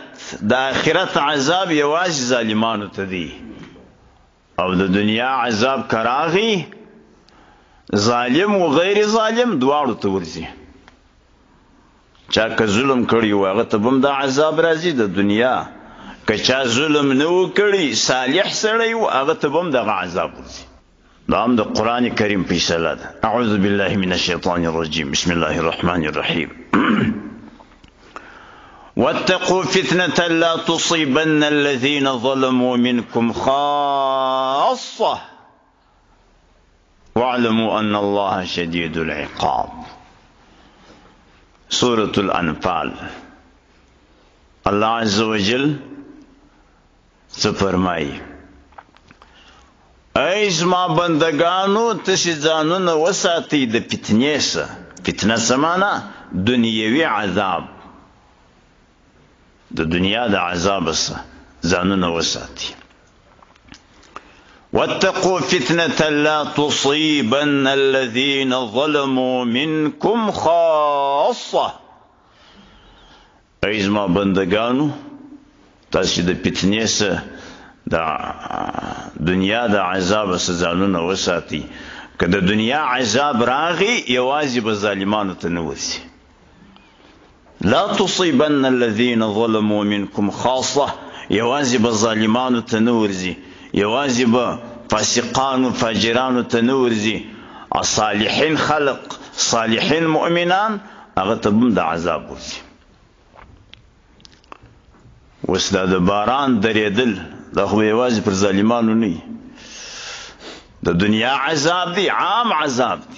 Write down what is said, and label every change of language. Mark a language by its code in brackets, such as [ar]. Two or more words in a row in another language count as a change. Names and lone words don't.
[ps] د آخرت عذاب یوازې ظالمانو ته دی، او د دنیا عذاب که راغی ظالم و غیر ظالم دواړو ته ورځي. چا که ظلم کړی و هغه ته به هم دا عذاب راځي د دنیا، که چا ظلم نه و کړی صالح سړی و هغه ته به هم دغه عذاب ورځي. دا هم د قرآن کریم فیصله ده. [ar] اعوذ بالله من الشیطان الرجیم. بسم الله الرحمن الرحیم. واتقوا فتنة لا تصيبن الذين ظلموا منكم خاصة واعلموا أن الله شديد العقاب. [ps] سورة الأنفال. الله عز وجل فرمایي ای زما بندگانو تاسې ځانونه وساتئ د فتنې څخه. فتنه څه معنا؟ دنیوي عذاب، د دنیا د عذاب څخه ځانونه وساتئ. [ar] واتقوا فتنة لا تصيبن الذين ظلموا منكم خاصة. [ps] ای زما بندگانو تاسې د فتنې څخه د دنیا د عذاب څخه ځانونه وساتئ. که د دنیا عذاب راغی یوازې به ظالمانو ته نه ورځي. [ar] لا تصيبن الذين ظلموا منكم خاصة، [ps] یوازې به ظالمانو ته نه ورځي، یوازې به فاسقانو فاجرانو ته نه ورځي. صالحین خلق، صالحین مؤمنان هغه ته هم د عذاب ورځي. اوس دا د باران درېدل دا خو یوازې پر ظالمانو نه وي، د دنیا عذاب دی عام عذاب دی.